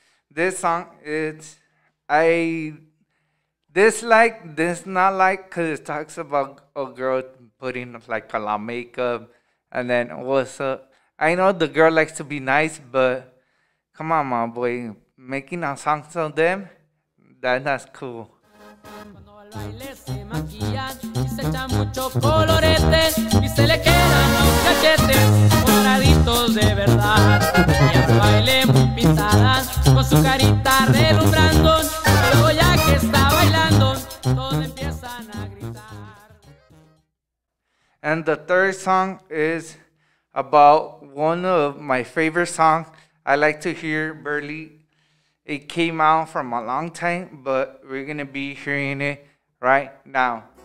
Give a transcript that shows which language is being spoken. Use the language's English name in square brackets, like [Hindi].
[English] This song is I dislike this, not like, because it talks about a girl putting like a lot of makeup and then what's up. I know the girl likes to be nice, but come on, my boy, making a song of them, that's cool. [Spanish] Baile se maquillan y se echan mucho colorete y se le quedan los cachetes moraditos de verdad. Ellas bailen muy pintadas, con su carita relumbrando. Luego ya que está bailando, todos empiezan a gritar. [English] And the third song is about one of my favorite songs I like to hear, Burley. It came out from a long time, but we're gonna be hearing it right now.